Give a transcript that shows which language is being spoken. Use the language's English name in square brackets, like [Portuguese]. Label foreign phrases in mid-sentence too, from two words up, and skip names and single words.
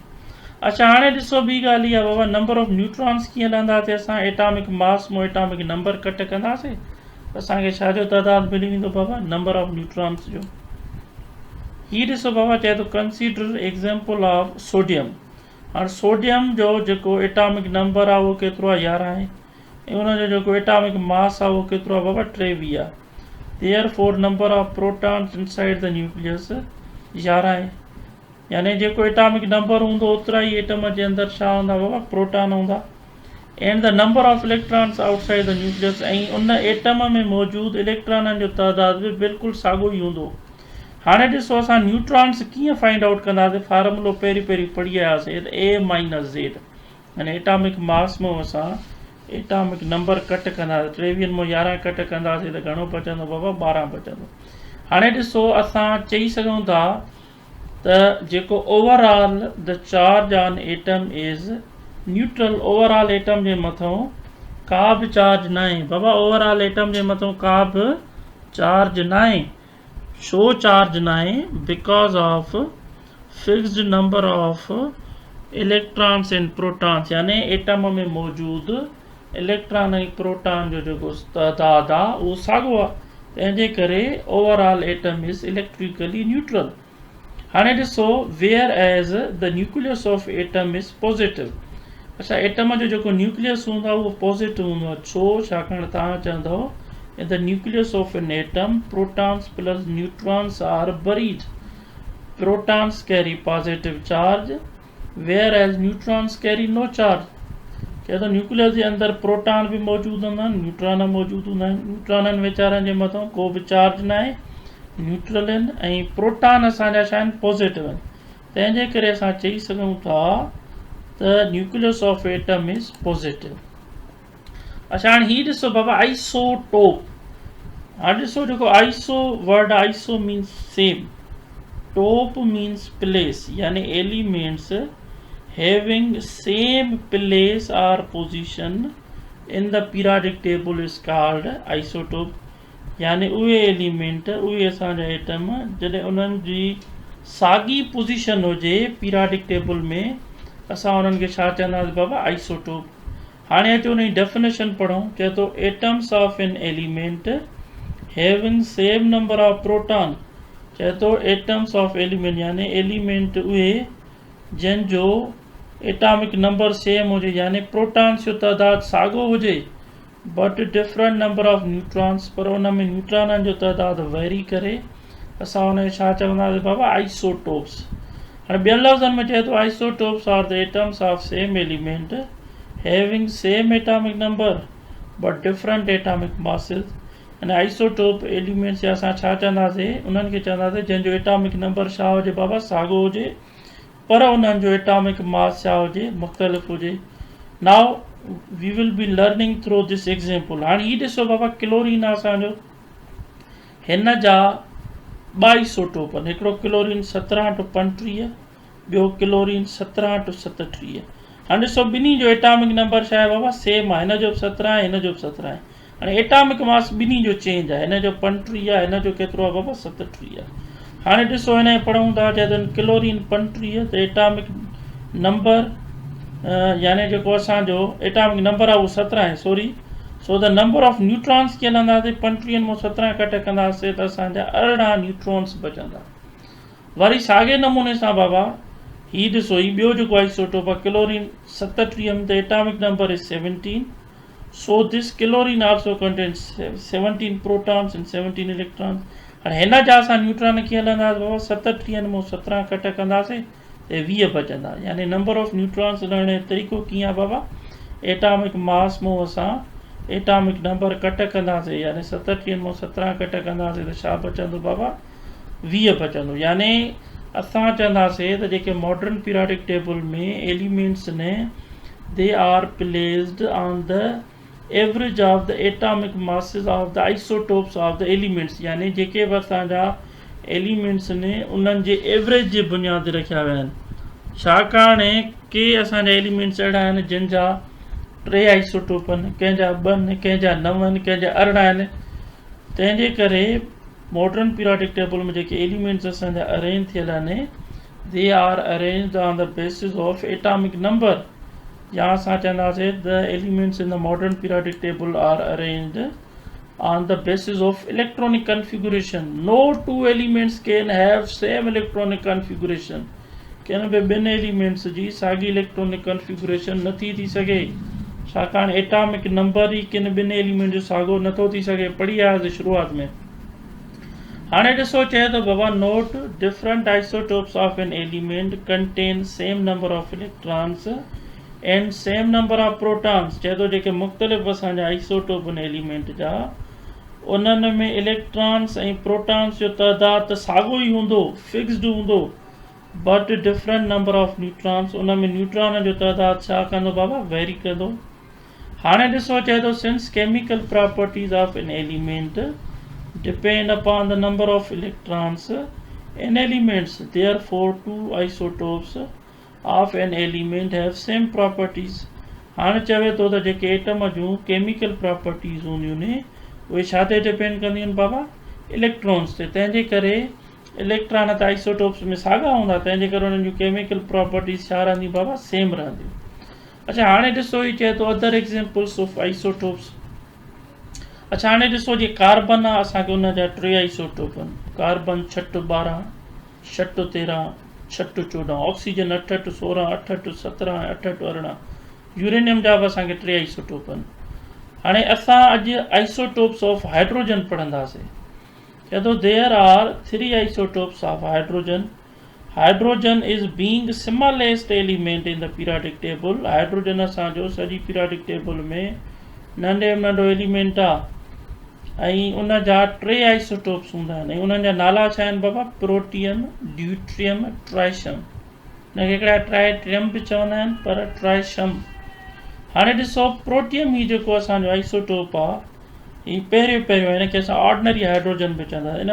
[Sindhi] अच्छा हाणे ॾिसो ॿी ॻाल्हि इहा बाबा, [English] number of neutrons [Sindhi] कीअं लहंदासीं असां, [English] atomic mass [Sindhi] मां [English] atomic number [Sindhi] कट कंदासीं त असांखे छाजो तइदाद मिली वेंदो बाबा, [English] number of neutrons [Sindhi] जो। हीउ ॾिसो बाबा, चए थो [English] consider example of sodium. [Sindhi] हाणे सोडियम जो जेको [English] atomic number [Sindhi] आहे उहो केतिरो आहे, 11 आहे, ऐं उनजो जेको [English] atomic mass [Sindhi] आहे उहो केतिरो आहे बाबा, 23 आहे। [English] therefore number of protons inside the nucleus [Sindhi] 11 आहे, यानी जेको [English] atomic number [Sindhi] हूंदो ओतिरा ई एटम जे अंदरि छा हूंदा बाबा, प्रोटॉन हूंदा, [English] and the number of electrons outside the nucleus, [Sindhi] ऐं उन एटम में मौजूदु इलेक्ट्रॉननि जो तइदाद बि बिल्कुलु साॻियो ई हूंदो। हाणे ॾिसो असां न्यूट्रॉन्स कीअं [English] find out [Sindhi] कंदासीं, फार्मूलो पहिरीं पढ़ी आयासीं, [English] A minus Z, [Sindhi] यानी [English] atomic mass [Sindhi] मां असां [English] atomic number [Sindhi] कट कंदासीं, 23 मां 11 कट कंदासीं त घणो बचंदो बाबा, 12 बचंदो। हाणे ॾिसो असां चई सघूं था त जेको [English] overall the charge on atom is neutral, overall atom [Sindhi] जे मथां का बि चार्ज न आहे बाबा, [English] overall atom [Sindhi] जे मथां का बि चार्ज न आहे। छो चार्ज न आहे, [English] because of fixed number of electrons and protons, [Sindhi] यानी एटम में मौजूदु इलेक्ट्रॉन ऐं प्रोटॉन जो जेको तइदाद आहे उहो साॻियो आहे, तंहिंजे करे [English] overall atom is electrically neutral. [Sindhi] हाणे ॾिसो [English] whereas the nucleus of atom is positive. [Sindhi] अच्छा एटम जो जेको न्यूक्लियस हूंदो आहे उहो पॉज़िटिव हूंदो आहे, छो, छाकाणि तव्हां चवंदव [English] in the nucleus of an atom protons plus neutrons are buried, protons carry positive charge whereas neutrons carry no charge. [Sindhi] चए थो न्यूक्लियस जे अंदरि प्रोटॉन बि मौजूदु हूंदा आहिनि, न्यूट्रॉन मौजूदु हूंदा आहिनि, न्यूट्रॉननि वीचारनि जे मथां को बि चार्ज न आहे, न्यूट्रल आहिनि, ऐं प्रोटॉन असांजा छा आहिनि, पॉज़िटिव आहिनि, तंहिंजे करे असां चई सघूं था त [English] nucleus of atom is positive. [Sindhi] अच्छा हाणे हीउ ॾिसो बाबा, आइसोटोप। हाणे ॾिसो जेको [English] iso word, iso means same, top means place, [Sindhi] यानी [English] elements having same place or position in the periodic table is called isotope, [Sindhi] यानी उहे एलिमेंट, उहे असांजा एटम जॾहिं उन्हनि जी साॻी पोजीशन हुजे [English] periodic table [Sindhi] में, असां उन्हनि खे छा चवंदासीं बाबा, आइसोटोप। हाणे अचो उन जी डेफिनेशन पढ़ूं। चए थो [English] atoms of an element having same number of proton, [Sindhi] चए थो [English] atoms of element [Sindhi] यानी एलिमेंट उहे जंहिंजो [English] atomic number same [Sindhi] हुजे, यानी प्रोटॉन्स जो तइदाद साॻियो हुजे, [English] but different number of neutrons, [Sindhi] पर उन में न्यूट्रॉननि जो तइदाद वेरी करे, असां उनखे छा चवंदासीं बाबा, आइसोटोप्स। हाणे ॿियनि लफ़्ज़नि में चए थो [English] isotopes are the atoms of same element having same atomic number but different atomic masses, [Sindhi] यानी आइसोटोप एलिमेंट्स जा असां छा चवंदासीं, उन्हनि खे चवंदासीं जंहिंजो [English] atomic number [Sindhi] छा हुजे बाबा, साॻियो हुजे, पर उन्हनि जो [English] atomic mass [Sindhi] छा हुजे, मुख़्तलिफ़ हुजे। [English] now we will be learning through this example. [Sindhi] हाणे हीउ ॾिसो बाबा, क्लोरीन आहे असांजो, हिन जा 2 आइसोटोप आहिनि, हिकिड़ो क्लोरीन 17/35, ॿियो क्लोरीन 17/37। हाणे ॾिसो ॿिन्ही जो एटॉमिक नंबर छा आहे बाबा, सेम आहे, हिन जो बि 17 आहे, हिन जो बि 17 आहे। हाणे [English] atomic mass [Sindhi] ॿिन्ही जो चेंज आहे, हिन जो 35 आहे, हिन जो केतिरो आहे बाबा, 37 आहे। हाणे ॾिसो हिन खे पढ़ूं था, चए थो क्लोरीन 35 त [English] atomic number [Sindhi] यानी जेको असांजो [English] atomic number [Sindhi] आहे उहो 17 आहे, [English] sorry so the number of neutrons [Sindhi] खे हलंदासीं 35 मां 17 कट कंदासीं त असांजा 18 न्यूट्रॉन्स बचंदा। वरी साॻे नमूने सां बाबा ही ॾिसो, ही ॿियो जेको आइसोटोप आहे क्लोरीन 37 में, [English] the atomic number is [Sindhi] 17. [English] So this chlorine also contains 17 protons and 17 electrons. [Sindhi] हाणे हिन जा असां न्यूट्रॉन खे हलंदासीं बाबा 37 मां 17 कट कंदासीं त 20 बचंदा। यानी [English] number of neutrons [Sindhi] हलण जो तरीक़ो कीअं आहे बाबा, [English] atomic mass [Sindhi] मां असां [English] atomic number [Sindhi] कट कंदासीं, यानी 37 मां 17 कट कंदासीं त छा बचंदो बाबा, 20 बचंदो। यानी असां चवंदासीं त जेके मॉडर्न पीरियोडिक टेबल में एलिमेंट्स ने [English] they are placed on the average of the atomic masses of the isotopes of the elements, [Sindhi] यानी जेके बि असांजा एलिमेंट्स ने उन्हनि जे एवरेज जे बुनियाद ते रखिया विया आहिनि। छाकाणि के असांजा एलिमेंट्स अहिड़ा आहिनि जिन जा 3 आइसोटोप आहिनि, कंहिंजा 2 आहिनि, कंहिंजा 9 आहिनि, कंहिंजा 18 आहिनि। तंहिंजे करे [English] modern periodic table [Sindhi] में जेके एलिमेंट्स असांजा अरेंज थियल आहिनि, [English] they are arranged on the basis of atomic number, [Sindhi] या असां चवंदासीं [English] the elements in the modern periodic table are arranged on the basis of electronic configuration. no 2 elements can have same electronic configuration. [Sindhi] कंहिं बि 2 एलिमेंट्स जी साॻी [English] electronic configuration [Sindhi] नथी थी सघे, छाकाणि [English] atomic number [Sindhi] ई किन 2 एलिमेंट जो साॻियो नथो थी सघे। पढ़ी आयासीं शुरूआत में। हाणे ॾिसो, चए थो बाबा [English] note different isotopes of an element contain same number of electrons and same number of protons. [Sindhi] चए थो जेके मुख़्तलिफ़ असांजा आइसोटोप आहिनि एलिमेंट जा, उन्हनि में इलेक्ट्रॉन्स ऐं प्रोटॉन्स जो तइदाद त साॻियो ई हूंदो, फिक्स्ड हूंदो, [English] but different number of neutrons, [Sindhi] उन में न्यूट्रॉन जो तइदाद छा कंदो बाबा, वेरी कंदो। हाणे ॾिसो, चए थो [English] since chemical properties of an element depend upon the number of electrons in elements, therefore 2 isotopes of an element have same properties. [Sindhi] हाणे चवे थो त जेके एटम जूं [English] chemical properties [Sindhi] हूंदियूं आहिनि उहे छा ते डिपेंड कंदियूं आहिनि बाबा, इलेक्ट्रॉन्स ते। तंहिंजे करे इलेक्ट्रॉन त आइसोटोप्स में साॻा हूंदा, तंहिंजे करे उन्हनि जूं [English] chemical properties [Sindhi] छा रहंदियूं बाबा, सेम रहंदियूं। अच्छा, हाणे ॾिसो, ही चए थो [English] other examples of isotopes. [Sindhi] अच्छा, हाणे ॾिसो, जीअं कार्बन आहे, असांखे उन जा 3 आइसोटोप आहिनि, कार्बन 6-12, 6-13, 6-14, ऑक्सीजन 8-16, 8-17, 8-18, यूरेनियम जा बि असांखे 3 आइसोटोप आहिनि। हाणे असां अॼु [English] isotopes of hydrogen [Sindhi] पढ़ंदासीं। चए थो [English] there are 3 isotopes of hydrogen. hydrogen is being smallest element in the periodic table. [Sindhi] हाइड्रोजन असांजो सॼी [English] periodic table [Sindhi] में नंढे में नंढो एलिमेंट आहे, ऐं उन जा 3 आइसोटोप्स हूंदा आहिनि, ऐं उन्हनि जा नाला छा आहिनि बाबा, प्रोटियम, ड्यूट्रियम, ट्राइशम। हुनखे हिकिड़ा ट्राइट्रियम बि चवंदा आहिनि, पर ट्राइशम। हाणे ॾिसो, प्रोटियम ही जेको असांजो आइसोटोप आहे, ही पहिरियों हिनखे असां [English] ordinary hydrogen [Sindhi] बि चवंदा आहियूं।